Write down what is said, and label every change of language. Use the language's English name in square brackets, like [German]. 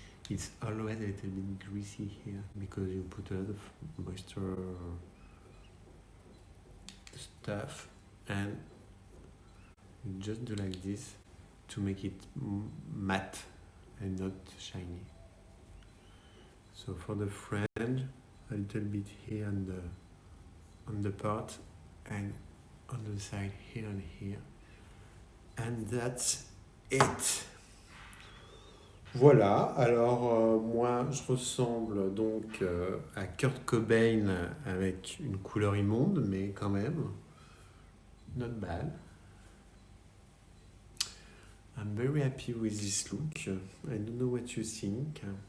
[English] It's always a little bit greasy here because you put a lot of moisture stuff, and you just do like this to make it matte and not shiny. So for the fringe, a little bit here on the part and on the side here and here. And that's it. [French] Voilà, alors moi je ressemble donc à Kurt Cobain avec une couleur immonde, mais quand même, [English] not bad. I'm very happy with this look. I don't know what you think.